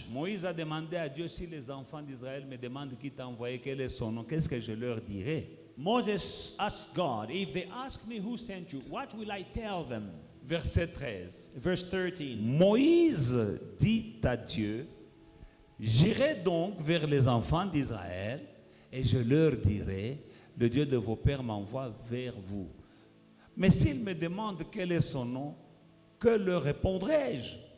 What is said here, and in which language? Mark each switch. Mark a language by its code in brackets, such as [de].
[fr] Moïse a demandé à Dieu, si les enfants d'Israël me demandent qui t'a envoyé, quel est son nom, qu'est-ce que je leur dirai? [en] Moses asked God, if they ask me who sent you, what will I tell them? [fr] Verset 13. [en] Verse 13. [fr] Moïse dit à Dieu, j'irai donc vers les enfants d'Israël et je leur dirai, le Dieu de vos pères m'envoie vers vous. Mais s'il me demande quel est son nom, que leur répondrai-je?